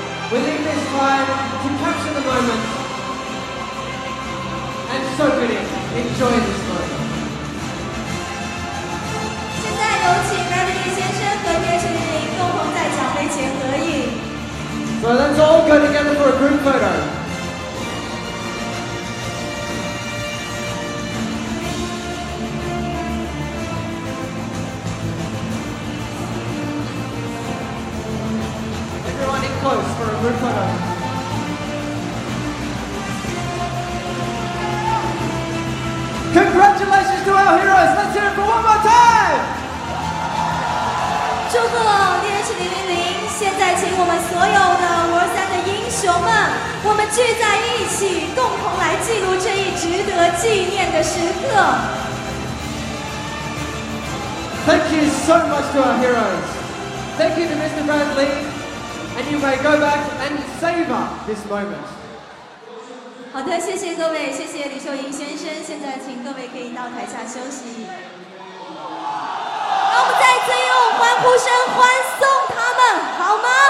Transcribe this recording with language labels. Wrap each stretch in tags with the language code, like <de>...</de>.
<en>We leave this time to capture the moment and soak it in. Enjoy this moment.</en> <zh>现在有请 Bradley 先生和 TH000共同在奖杯前合影。</zh> <en>So let's all go together for a group photo. Everyone in close for a group photo. Congratulations to our heroes! Let's hear it for one more time!</en> <zh>祝贺 TH000！现在请我们所有的War3的英雄们，我们聚在一起，共同来记录这一值得纪念的时刻。</zh> <en>Thank you so much to our heroes. Thank you to Mr. Bradley, and you may go back and savor this moment.</en> <zh>好的，谢谢各位，谢谢李秀莹先生。现在请各位可以到台下休息。让我们再次用欢呼声欢送他们，好吗？</zh>